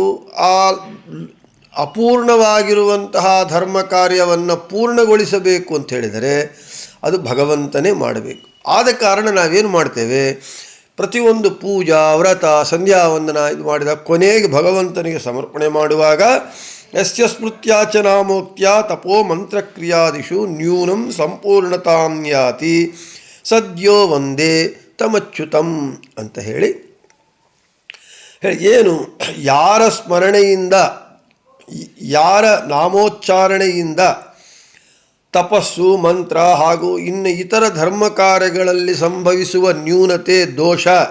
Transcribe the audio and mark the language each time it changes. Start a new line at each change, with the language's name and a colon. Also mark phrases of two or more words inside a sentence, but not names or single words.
Kannada: ಆ ಅಪೂರ್ಣವಾಗಿರುವಂತಹ ಧರ್ಮ ಕಾರ್ಯವನ್ನು ಪೂರ್ಣಗೊಳಿಸಬೇಕು ಅಂತ ಹೇಳಿದರೆ ಅದು ಭಗವಂತನೇ ಮಾಡಬೇಕು. ಆದ ಕಾರಣ ನಾವೇನು ಮಾಡ್ತೇವೆ, ಪ್ರತಿಯೊಂದು ಪೂಜಾ, ವ್ರತ, ಸಂಧ್ಯಾ ವಂದನ ಇದು ಮಾಡಿದ ಕೊನೆಗೆ ಭಗವಂತನಿಗೆ ಸಮರ್ಪಣೆ ಮಾಡುವಾಗ
Sanskrit: ಯಸ್ಯ ಸ್ಮೃತ್ಯಾಚ ನಾಮೋಕ್ತ್ಯ ತಪೋ ಮಂತ್ರಕ್ರಿಯಾದಿಷು ನ್ಯೂನಂ ಸಂಪೂರ್ಣತಾಂ ಯಾತಿ ಸದ್ಯೋ ವಂದೇ ತಮಚ್ಯುತಂ
Kannada: ಅಂತ ಹೇಳಿ ಏನು ಯಾರ ಸ್ಮರಣೆಯಿಂದ, ಯಾರ ನಾಮೋಚ್ಚಾರಣೆಯಿಂದ ತಪಸ್ಸು, ಮಂತ್ರ ಹಾಗೂ ಇನ್ನು ಇತರ ಧರ್ಮ ಕಾರ್ಯಗಳಲ್ಲಿ ಸಂಭವಿಸುವ ನ್ಯೂನತೆ, ದೋಷ